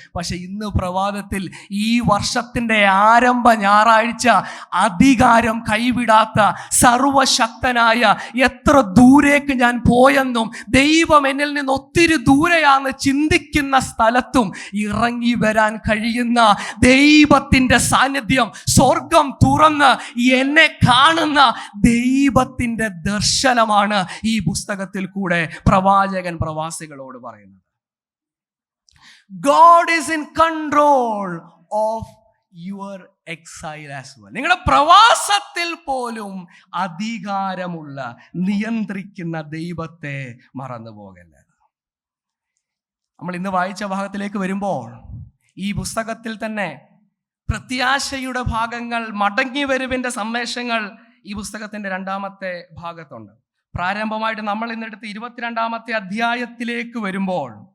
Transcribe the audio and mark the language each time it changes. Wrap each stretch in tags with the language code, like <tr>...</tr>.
<ml>പക്ഷെ ഇന്ന് പ്രഭാതത്തിൽ ഈ വർഷത്തിൻ്റെ ആരംഭ ഞായറാഴ്ച അധികാരം കൈവിടാത്ത സർവശക്തനായ, എത്ര ദൂരേക്ക് ഞാൻ പോയെന്നും ദൈവം എന്നിൽ നിന്ന് ഒത്തിരി ദൂരെയാണെന്ന് ചിന്തിക്കുന്ന സ്ഥലത്തും ഇറങ്ങി വരാൻ കഴിയുന്ന ദൈവത്തിൻ്റെ സാന്നിധ്യം, സ്വർഗം തുറന്ന് എന്നെ കാണുന്ന ദൈവത്തിൻ്റെ ദർശനമാണ് ഈ പുസ്തകത്തിൽ കൂടെ പ്രവാചകൻ പ്രവാസികളോട് പറയുന്നത്.</ml> <en>God is in control of your exile as well.</en> <ml>നിങ്ങളുടെ പ്രവാസത്തിൽ പോലും അധികാരമുള്ള, നിയന്ത്രിക്കുന്ന ദൈവത്തെ മറന്നു പോകല്ലേ. നമ്മൾ ഇന്ന് വായിച്ച ഭാഗത്തിലേക്ക് വരുമ്പോൾ ഈ പുസ്തകത്തിൽ തന്നെ പ്രത്യാശയുടെ ഭാഗങ്ങൾ, മടങ്ങി വരുവിൻ്റെ സന്ദേശങ്ങൾ ഈ പുസ്തകത്തിൻ്റെ 2-ാമത്തെ ഭാഗത്തുണ്ട്. പ്രാരംഭമായിട്ട് നമ്മൾ ഇന്നെടുത്ത് 22-ാമത്തെ അധ്യായത്തിലേക്ക് വരുമ്പോൾ</ml>